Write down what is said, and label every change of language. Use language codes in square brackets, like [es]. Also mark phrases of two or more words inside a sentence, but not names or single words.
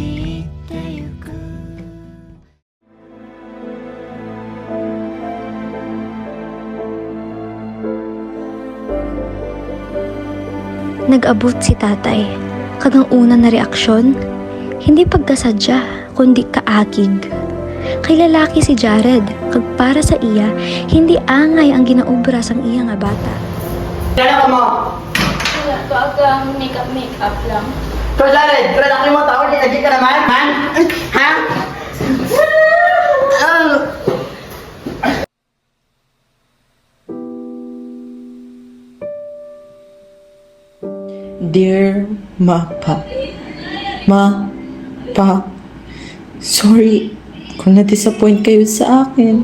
[hil] Nag-abot si tatay, kag ang una na reaksyon, hindi pagkasadya, kundi kaakig. Kay lalaki si Jared, kag para sa iya, hindi angay ang ginaubra sang iya nga bata. Kaya ka mo? Wala ko agang make-up lang. So Jared, lalaki mo tao, di lagi ka naman? Man? Ha? [tl] Dear Mapa, sorry kung na-disappoint kayo sa akin.